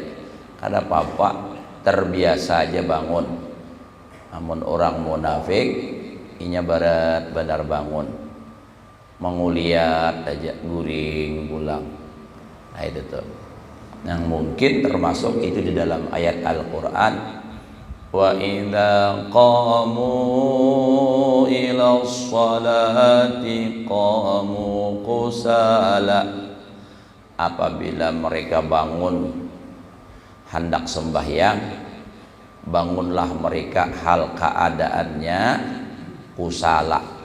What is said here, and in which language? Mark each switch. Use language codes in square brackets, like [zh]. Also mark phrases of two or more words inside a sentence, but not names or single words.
[bjn] Kada apa-apa, terbiasa aja bangun. Namun orang munafik inya berat benar bangun, menguliat aja guring pulang. Nah itu tuh yang mungkin termasuk itu di dalam ayat Al-Quran, [ar] wa idza qamu ila sholati qamu qusala. [id] Apabila mereka bangun hendak sembahyang, bangunlah mereka hal keadaannya kusala.